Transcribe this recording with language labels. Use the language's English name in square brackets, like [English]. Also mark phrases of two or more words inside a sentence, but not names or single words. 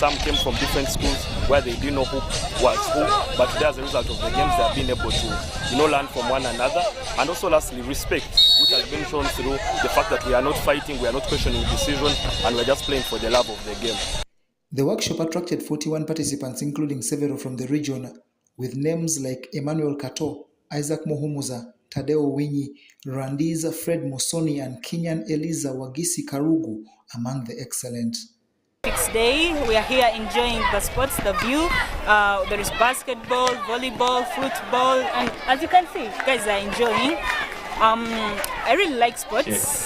[English] Some came from different schools where they didn't know who was who, but today as a result of the games they have been able to learn from one another. And also lastly, respect, which has been shown through the fact that we are not fighting, we are not questioning decision, and we're just playing for the love of the game. The workshop attracted 41 participants, including several from the region, with names like Emmanuel Kato, Isaac Muhumuza, Tadeo Winyi, Randiza Fred Musoni, and Kenyan Eliza Wagisi Karugu among the excellent. Next day, we are here enjoying the sports, the view. There is basketball, volleyball, football, and as you can see, guys are enjoying. I really like sports. Yes.